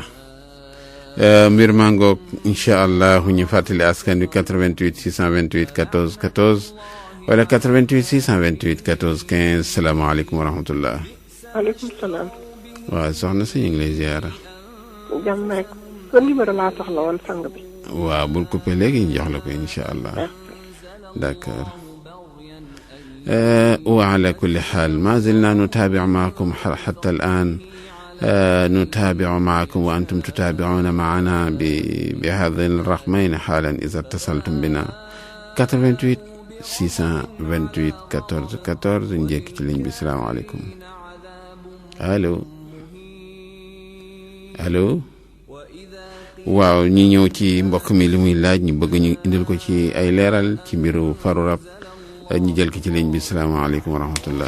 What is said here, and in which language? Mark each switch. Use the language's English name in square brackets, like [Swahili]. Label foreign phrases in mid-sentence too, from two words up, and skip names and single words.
[Wolof] mbir maa ngoog [Arabic] إن شاء الله [Wolof] ñu fàttali askan wi 88 628 14 14 wala 88 628 14 15 [Arabic] السلام عليكم ورحمة الله. عليكم السلام. [Wolof] waaw soxna si ñu ngi lay ziara. jàmm rek. sa numéro laa soxla woon sang bi. waaw bul coupé léegi ñu jox la ko [Arabic] إن شاء الله. [French] d'accord. [Arabic] وعلى كل حال ما زلنا نتابع معكم حتى الآن نتابع معكم وأنتم تتابعون معنا بهذين الرقمين حالا إذا اتصلتم بنا 88 628 14 14 نجيك [Wolof] ci ligne bi salaamaaleykum allo allo waaw ñi ñëw ci mbokk mi li muy laaj ñu bëgg ñu indil ko ci ay leeral ci mbiru faru rab ñu jël ki ci ligne bi [Arabic] السلام عليكم ورحمة الله.